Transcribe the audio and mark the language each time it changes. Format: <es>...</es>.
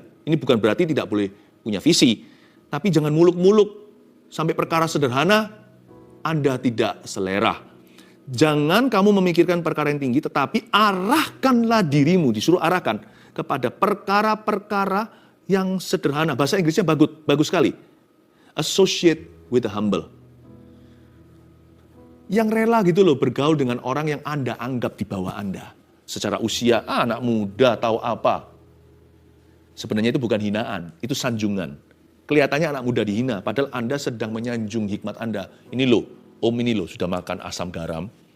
<id>Ini bukan berarti tidak boleh punya visi. Tapi jangan muluk-muluk. Sampai perkara sederhana, Anda tidak selera. Jangan kamu memikirkan perkara yang tinggi, tetapi arahkanlah dirimu, disuruh arahkan kepada perkara-perkara yang sederhana. Bahasa Inggrisnya bagus sekali.</id> <en>Associate with the humble.</en> <id>Yang rela gitu loh bergaul dengan orang yang Anda anggap di bawah Anda. Secara usia, anak muda tahu apa. Sebenarnya itu bukan hinaan, itu sanjungan. Kelihatannya anak muda dihina, padahal Anda sedang menyanjung hikmat Anda. Ini loh, om ini loh sudah makan asam garam.</id>